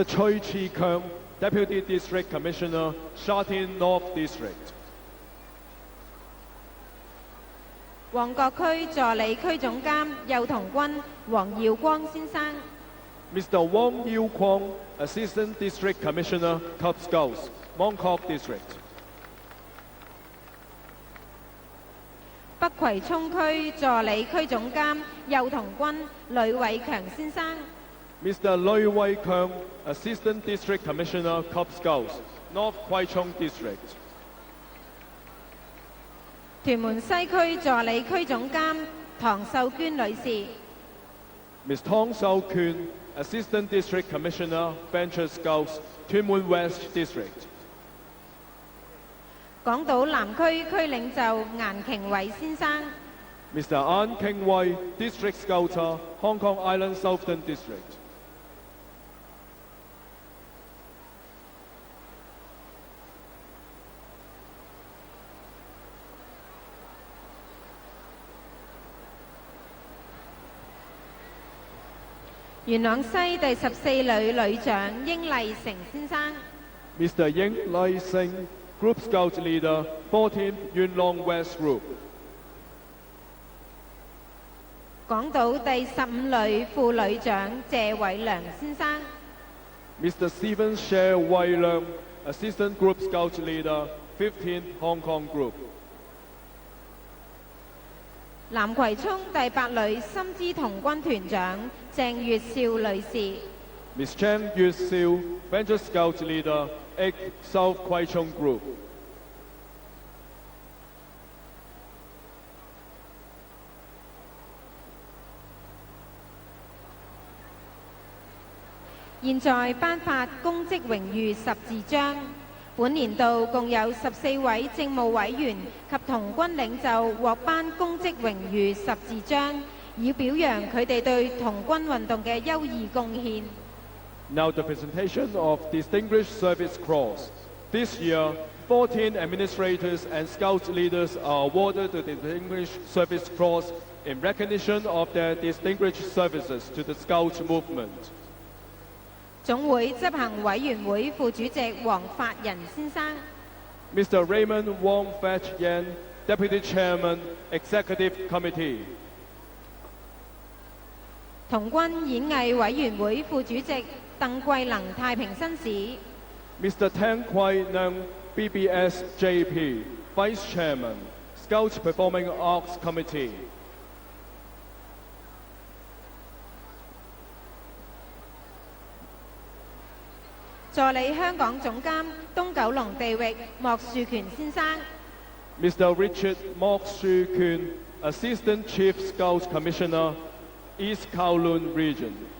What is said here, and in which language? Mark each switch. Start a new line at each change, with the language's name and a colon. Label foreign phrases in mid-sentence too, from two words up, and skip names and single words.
English: Choi Chi Kang, Deputy District Commissioner, Sha Tin North District.
Cantonese: 旺角區助理區總監幼童軍黃耀光先生，
English: Mr. Wong Yiu Kwong, Assistant District Commissioner, Cub Scouts, Mongkok District.
Cantonese: 北葵涌區助理區總監幼童軍呂偉強先生，
English: Mr. Lui Wei Kang, Assistant District Commissioner, Cub Scouts, North Kwai Chung District.
Cantonese: 屯門西區助理區總監唐秀娟女士，
English: Ms. Tong Sao Kun, Assistant District Commissioner, Venture Scouts, 屯門 West District.
Cantonese: 港島南區區領袖顏瓊偉先生，
English: Mr. An King Wei, District Scouter, Hong Kong Island Southern District.
Cantonese: 元朗西第14旅旅長英麗成先生，
English: Mr. Ying Lai Sing, Group Scout Leader, 14th Yuen Long West Group.
Cantonese: 港島第15旅副旅長謝偉良先生，
English: Mr. Stephen Sher Wei Leung, Assistant Group Scout Leader, 15th Hong Kong Group.
Cantonese: 南葵涌第8旅深資童軍團長鄭月少女士，
English: Ms. Chen Yu Siu, Venture Scout Leader, 8 South Kwai Chung Group.
Cantonese: 現在頒發公職榮譽十字章。本年度共有14位政務委員及童軍領袖獲頒公職榮譽十字章，以表揚佢哋對童軍運動嘅優異貢獻。
English: Now the presentation of Distinguished Service Cross. This year, 14 administrators and Scout leaders are awarded the Distinguished Service Cross in recognition of their distinguished services to the Scout movement.
Cantonese: 總會執行委員會副主席黃發仁先生，
English: Mr. Raymond Wong Fat Yan, Deputy Chairman, Executive Committee.
Cantonese: 童軍演藝委員會副主席鄧桂能太平紳士，
English: Mr. Tang Kwai Nang, BBS JP, Vice Chairman, Scout Performing Arts Committee.
Cantonese: 助理香港總監東九龍地域莫樹權先生，
English: Mr. Richard Mok Shu Kun, Assistant Chief Scout Commissioner, East Kowloon Region.